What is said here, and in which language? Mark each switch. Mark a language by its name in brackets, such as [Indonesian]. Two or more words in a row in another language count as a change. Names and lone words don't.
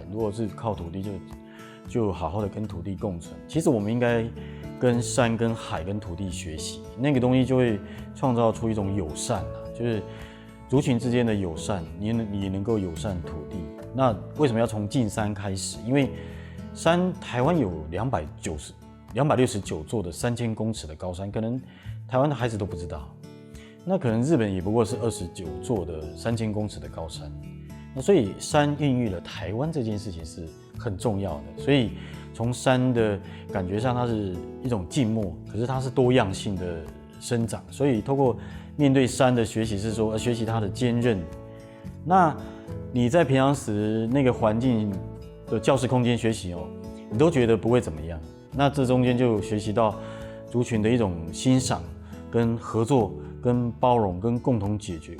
[Chinese] 如果是靠土地，就好好的跟土地共存。其實我們應該跟山、跟海、跟土地學習，那個東西就會創造出一種友善啊，就是族群之間的友善，你能夠友善土地。那為什麼要從進山開始？因為山台灣有269座的3000公尺的高山，可能台灣的孩子都不知道。那可能日本也不過是29座的3000公尺的高山。那所以山孕育了台灣這件事情是很重要的。所以從山的感覺上，它是一種靜默，可是它是多樣性的生長。所以透過面對山的學習是說，學習它的堅韌。那你在平常時那個環境的教室空間學習哦，你都覺得不會怎麼樣。那這中間就學習到族群的一種欣賞、跟合作、跟包容、跟共同解決。